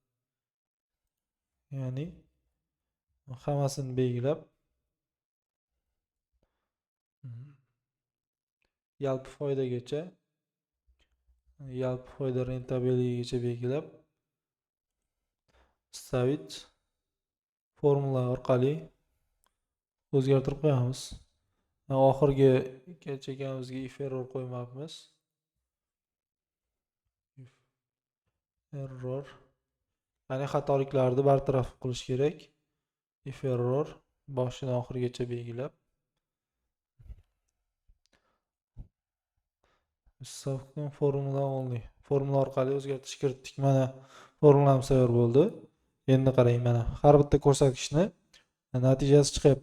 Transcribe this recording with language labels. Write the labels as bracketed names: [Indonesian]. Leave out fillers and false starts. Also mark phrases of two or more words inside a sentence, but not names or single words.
[Uzbek] Ya'ni hammasini belgilab yalpi foydagacha, yalpi foyda rentabelligigacha belgilab stavit formula orqali o'zgartirib qo'yamiz. Oxirgi chekamizga [English] if error [Uzbek] qo'ymabmiz. Error. Ya'ni xatoliklarni bartaraf qilish kerak. [English] If error [Uzbek] boshidan oxirigacha belgilab. Formula orqali o'zgartirish kiritdik. Mana formulamiz tayyor bo'ldi. Endi qarang, mana har bitta ko'rsatkichni natijasi chiqyapti.